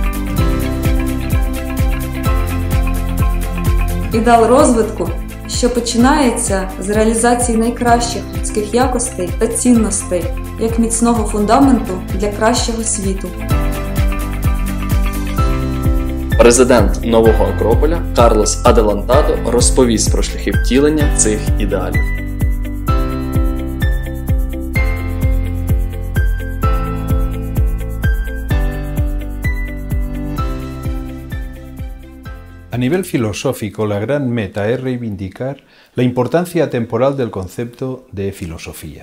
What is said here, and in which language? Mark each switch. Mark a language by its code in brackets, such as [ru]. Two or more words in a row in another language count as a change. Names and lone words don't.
[uk] Ідеал розвитку, що починається з реалізації найкращих людських якостей та цінностей, як міцного фундаменту для кращого світу. Президент Нового Акрополя Карлос Аделантадо розповість про шляхи втілення цих ідеалів. [es] A nivel filosófico, la gran meta es reivindicar la importancia temporal del concepto de filosofía.